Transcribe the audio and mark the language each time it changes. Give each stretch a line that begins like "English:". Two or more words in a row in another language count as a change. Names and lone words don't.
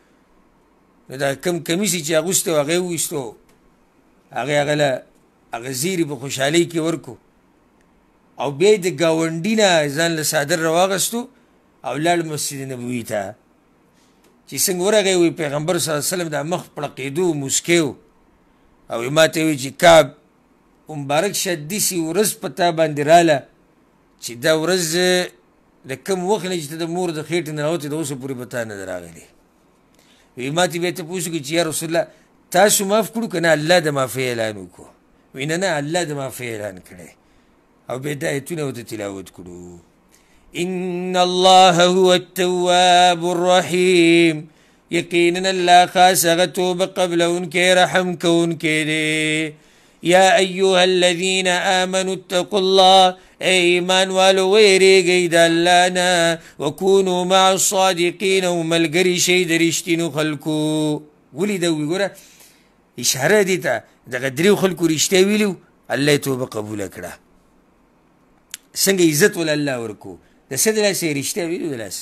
Pashto: نو دا کم کمیس چې اغوستی و هغه یې وویستو هغې هغه له هغه زیري په خوشحالۍ کې ورکو او بیا یې د ګاونډي نه ځان له څادر راواغستو او لاړ مسجد نبوي ته چې څنګه ورغی وایي پیغمبر
Arabic: صلی الله علیه وسلم
Pashto: دا مخ پړقېدو موسکی و او ما ته وایي چې کعب مبارک شه داسې ورځ په تا باندې راله چې دا ورځ د کوم وخت نه چې ته د مور د خېټې نه راوتې د اوسه پورې به تا نه ده راغلی. وایي ما ته بیا تپوس وکړي چې
Arabic: یا رسول الله
Pashto: تاسو معاف کړو که نه الله د معافۍ اعلان وکړو وی نه نه الله د معافۍ اعلان کړی او بیا دا ایتونه ورته تلاوت کړو.
Arabic: ان الله هو التواب الرحیم،
Pashto: یقینا الله خاص هغه توبه قبلونکی رحم کوونکی دی.
Arabic: یا ایها الذین آمنوا اتقوا الله،
Pashto: ای ایمان والو ویریږئ د الله نه،
Arabic: وکونوا مع الصادقین،
Pashto: او ملګري شئ د رښتینو خلکو. ولې دا وګوره اشاره دې ته دغه دریو خلکو رښتیا ویلي الله یې توبه قبوله کړه. څنګه عزت ول الله ورکو د څه د لاسه یې رښتیا ویلو د لاسه.